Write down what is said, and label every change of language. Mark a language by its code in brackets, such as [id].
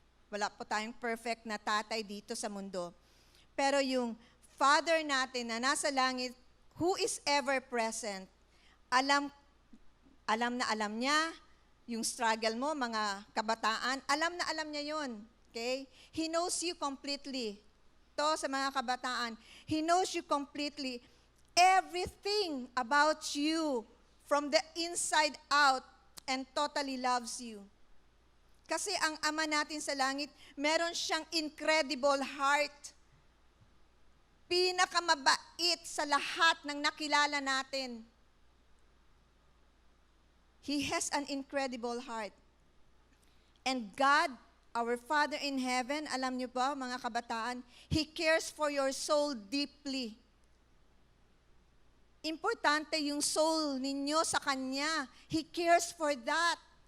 [tl] Wala po tayong perfect na tatay dito sa mundo. Pero yung Father natin na nasa langit, [en] who is ever present, [tl] alam na alam niya yung struggle mo, mga kabataan, alam na alam niya yun. Okay? [en] He knows you completely. [tl] To sa mga kabataan, [en] He knows you completely. Everything about you from the inside out and totally loves you. [tl] Kasi ang Ama natin sa langit, meron siyang incredible heart. Pinakamabait sa lahat ng nakilala natin. [en] He has an incredible heart. And God, our Father in heaven, [tl] alam niyo ba mga kabataan, [en] He cares for your soul deeply. [tl] Importante yung soul ninyo sa Kanya. [en] He cares for that.